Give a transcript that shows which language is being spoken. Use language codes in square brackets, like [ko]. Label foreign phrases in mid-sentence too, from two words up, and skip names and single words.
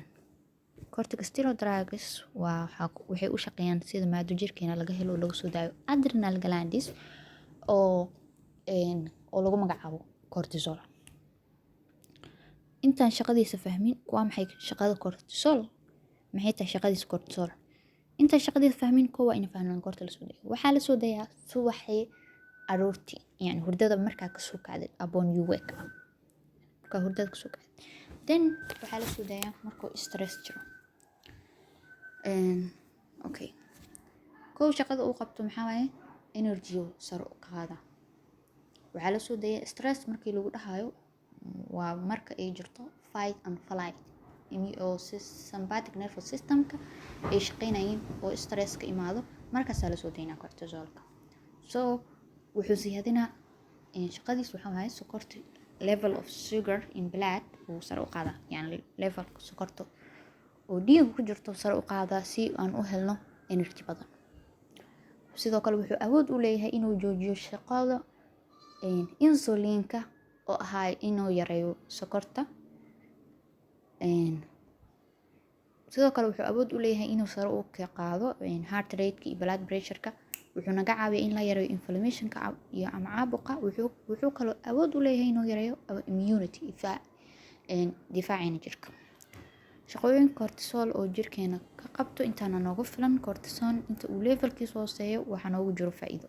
[en] Corticosteroid drugs [so] waxay u shaqeeyaan sida maado jirkeena laga helo oo lagu soo daayo [en] adrenal glands [so] oo lagu magacaabo cortisol. Intaan shaqadiisa fahmin waa maxay shaqada cortisol, maxay tahay shaqadiisa cortisol. Intaan shaqadiisa fahmin waa in fahmaan goorta la soo daayo. Waxaa la soo daayaa subaxii aroortii, yani hurdada markaa ka soo kacday [en] upon you wake up. [so] Markaa hurdada ka soo kacday. Then waxaa la soo daayaa markuu stress jiro. [en] Okay. [so] Koow shaqada uu qabto maxaa waaye energy sare u qaada. Waxaa la soo daayaa stress markii lagu dhahayo waa marka ay jirto [en] fight and flight [so] oo [en] sympathetic nervous systemka [so] ay shaqeynayeen oo stress ka imaado markaas la soo daynaa cortisolka. So wuxuu siyaadinaa shaqadiis waxaa waaye sokorta [en] level of sugar in blood [so] uu sare u qaada, yani level sokorta oo dhiig ku jirto sare u qaada si aan u helno energy badan. Sidoo kale wuxuu awood u leeyahay inuu joojiyo shaqada insulinka oo ahaa inuu yareeyo sokorta. Sidoo kale wuxuu awood u leeyahay inuu sare u qaado [en] heart rate [so] iyo [en] blood pressure-ka. [so] Wuxuu naga caawiyaa in la yareeyo inflammation-ka iyo ama caabuqa. Wuxuu kale awood u leeyahay inuu yareeyo immunity difaaceena jirka. Shaqooyinka cortisol oo jirkeena ka qabto intaana noogu filan. Cortisol inta uu levelkiisa hooseeyo waxaa noogu jiro faa'iido.